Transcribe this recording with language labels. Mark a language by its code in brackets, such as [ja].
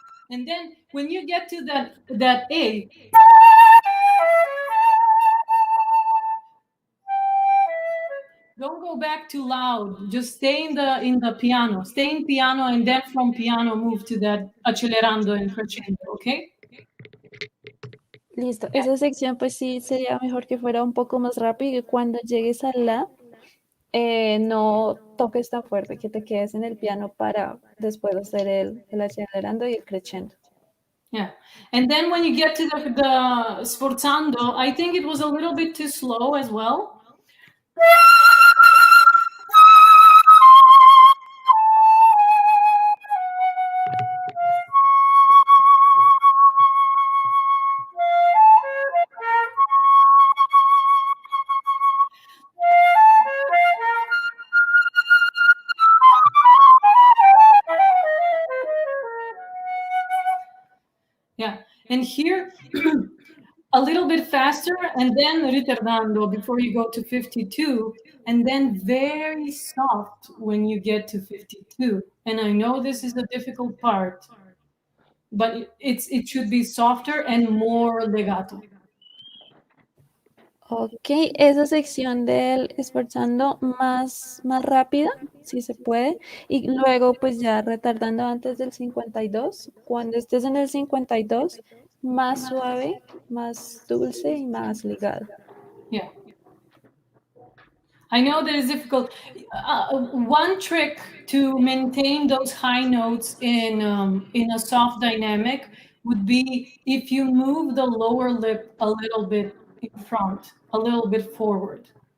[en] And then when you get to that A, don't go back too loud. Just stay in the piano. Stay in piano, and then from piano move to that accelerando and crescendo, okay? [es] Listo, esa sección pues sí sería mejor que fuera un poco más rápido y cuando llegues a la no toques tan fuerte, que te quedes en el piano para después hacer el acelerando y el crescendo. [en] Yeah, and then when you get to the sforzando, I think it was a little bit too slow as well. Yeah, and here a little bit faster, and then ritardando before you go to 52, and then very soft when you get to 52. And I know this is the difficult part, but it should be softer and more legato. [es] Ok, esa sección del esforzando más rápida, si se puede, y luego pues ya retardando antes del 52. Cuando estés en el 52, más suave, más dulce y más ligado. [en] Yeah. I know that it's difficult. One trick to maintain those high notes in a soft dynamic would be if you move the lower lip a little bit in front, a little bit forward.